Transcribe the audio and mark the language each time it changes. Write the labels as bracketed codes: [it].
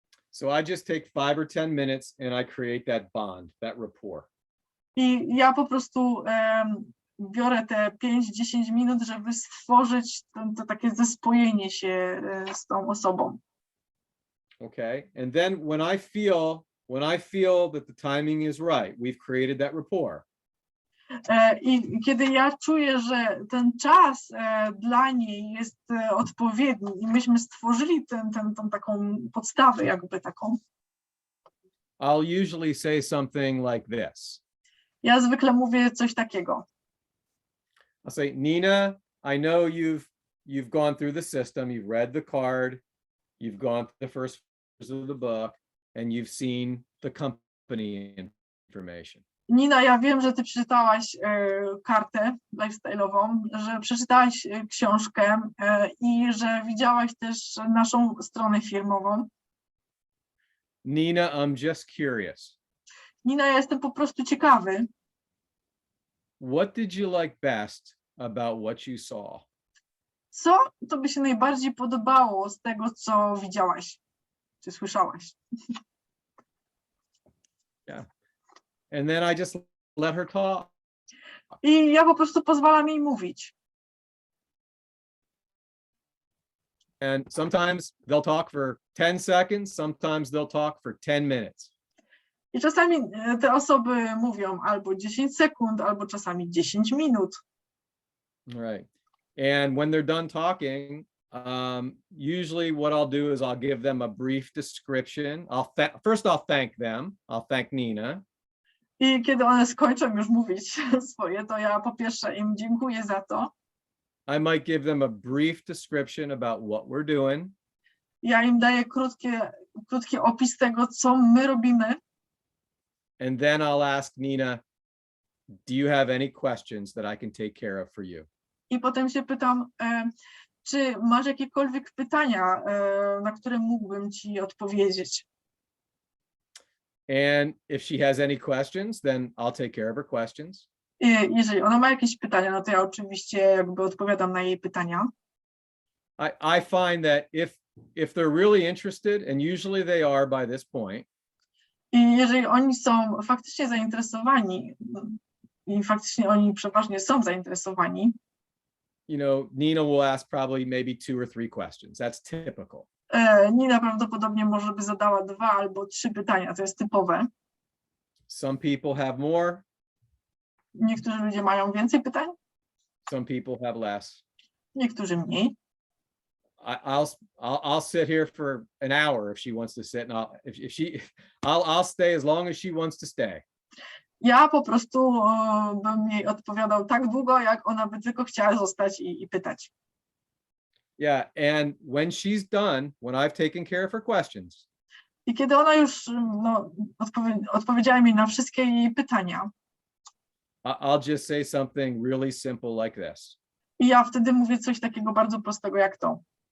[en] So I just take 5 or 10 minutes and I create that bond, that rapport. [pl] I ja po prostu biorę te 5-10 minut, żeby stworzyć to takie zespojenie się z tą osobą. [en] Okay, and then when when I feel that the timing is right, we've created that rapport. [pl] I kiedy ja czuję, że ten czas dla niej jest odpowiedni i myśmy stworzyli tą taką podstawę jakby taką, [en] I'll usually say something like this. [pl] ja zwykle mówię coś takiego. [en] I'll say, Nina, I know you've gone through the system, you've read the card, you've gone through the first of the book, and you've seen the company information. [pl] Nina, ja wiem, że ty przeczytałaś kartę lifestyle'ową, że przeczytałaś książkę i że widziałaś też naszą stronę firmową. [en] Nina, I'm just curious. [pl] Nina, ja jestem po prostu ciekawy. [en] What did you like best about what you saw? [pl] Co tobie się najbardziej podobało z tego, co widziałaś, czy słyszałaś? [en] Yeah. And then I just let her talk. [pl] I ja po prostu pozwalam jej mówić. [en] And sometimes they'll talk for 10 seconds, sometimes they'll talk for 10 minutes. [pl] I czasami te osoby mówią albo 10 sekund, albo czasami 10 minut. [en] All right. And when they're done talking, usually what I'll do is I'll give them a brief description. First I'll thank them. I'll thank Nina. [pl] I kiedy one skończą już mówić swoje, to ja po pierwsze im dziękuję za to. [en] I might give them a brief description about what we're doing. [pl] Ja im daję krótki opis tego, co my robimy. [en] And then I'll ask Nina, do you have any questions that I can take care of for you? [pl] I potem się pytam, czy masz jakiekolwiek pytania, na które mógłbym ci odpowiedzieć. [en] And if she has any questions, then I'll take care of her questions. [pl] Jeżeli ona ma jakieś pytania, no to ja oczywiście jakby odpowiadam na jej pytania. [en] I find that if they're really interested, and usually they are by this point. [pl] I jeżeli oni są faktycznie zainteresowani, i faktycznie oni przeważnie są zainteresowani, [en] You know, Nina will ask probably maybe 2 or 3 questions. That's typical. [pl] Nina prawdopodobnie może by zadała 2 albo 3 pytania, to jest typowe. [en] Some people have more, [pl] Niektórzy ludzie mają więcej pytań, [en] some people have less. [pl] niektórzy mniej. [en] I'll sit here for an hour if she wants to sit, and I'll stay as long as she wants to stay. [pl] Ja po prostu bym jej odpowiadał tak długo, jak ona by tylko chciała zostać i pytać. [en] Yeah, and when she's done, when I've taken care of her questions, [pl] I kiedy ona już odpowiedziała mi na wszystkie jej pytania, [en] I'll just say something really simple like this. [pl] i ja wtedy mówię coś takiego bardzo prostego jak to.